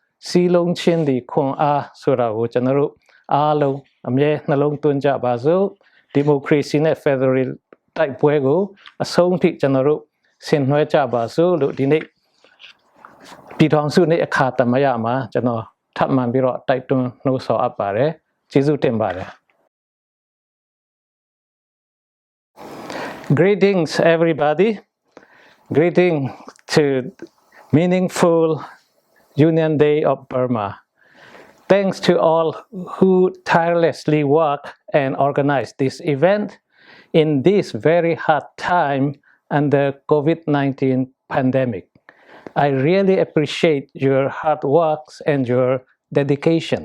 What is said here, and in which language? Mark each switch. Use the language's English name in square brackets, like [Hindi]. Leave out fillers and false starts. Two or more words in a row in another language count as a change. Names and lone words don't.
[Burmese] စီလုံးချင်းဒီခွန်အားဆိုတာကိုကျွန်တော်တို့အားလုံးအမြဲနှလုံးသွင်းကြပါစို့ဒီမိုကရေစီနဲ့ Federal တိုက်ပွဲကိုအဆုံးထိကျွန်တော်တို့ဆင်နွှဲကြပါစို့လို့ဒီနေ့ပြည်ထောင်စုနေ့အခါသမယမှာကျွန်တော်ထပ်မံပြီးတော့တိုက်တွန်းနှိုးဆော်အပ်ပါတယ်ကျေးဇူးတင်ပါတယ် [English] Greetings everybody greeting to meaningful Union Day of Burma thanks to all who tirelessly work and organize this event in this very hard time under COVID-19 pandemic I really appreciate your hard works and your dedications.